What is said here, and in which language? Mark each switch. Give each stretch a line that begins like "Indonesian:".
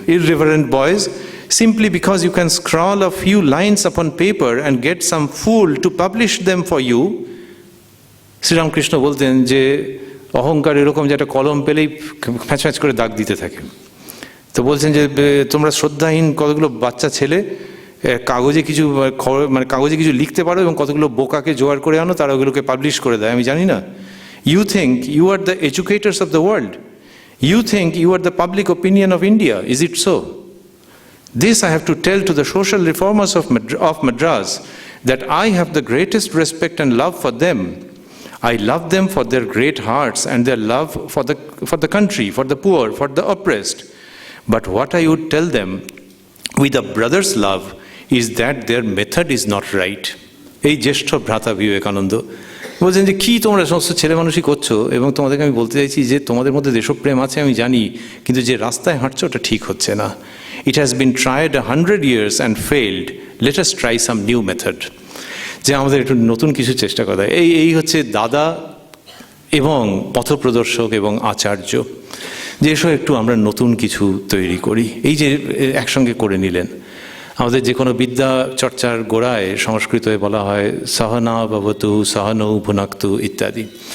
English: irreverent boys, simply because you can scrawl a few lines upon paper and get some fool to publish them for you.
Bangla: Sri Ramakrishna বলতেন যে অহংকার এরকম যে একটা কলম পেলেই ফ্যাঁচ ফ্যাঁচ করে দাগ দিতে থাকে। তো বলছেন যে তোমরা শ্রদ্ধাহীন কতগুলো বাচ্চা ছেলে কাগজে কিছু মানে কাগজে কিছু লিখতে পারো এবং কতগুলো বোকাকে জোগাড় করে আনো, তারা ওগুলোকে পাবলিশ করে দেয়। আমি জানি না।
English: You think you are the educators of the world. You think you are the public opinion of India. Is it so? This I have to tell to the social reformers of Madras, that I have the greatest respect and love for them. I love them for their great hearts and their love for the country, for the poor, for the oppressed. But what I would tell them with a brother's love is that their method is not right.
Bangla: এই জ্যেষ্ঠ ভ্রাতা বিবেকানন্দ বলছেন যে কি তোমরা সমস্ত ছেলে মানুষই করছো, এবং তোমাদেরকে আমি বলতে চাইছি যে তোমাদের মধ্যে দেশপ্রেম আছে আমি জানি, কিন্তু যে রাস্তায় হাঁটছো ওটা ঠিক হচ্ছে না।
English: It has been tried 100 years and failed. Let us try some new method.
Bangla: যে আমাদের একটু নতুন কিছু চেষ্টা করা। এই হচ্ছে দাদা এবং পথপ্রদর্শক এবং আচার্য, যে এসব একটু আমরা নতুন কিছু তৈরি করি। এই যে একসঙ্গে করে নিলেন। আমাদের যে কোনো বিদ্যা চর্চার গোড়ায় সংস্কৃতে বলা হয়
Sanskrit: সহনা ভবতু, সহনৌ ভুনাক্তু
Bangla: ইত্যাদি।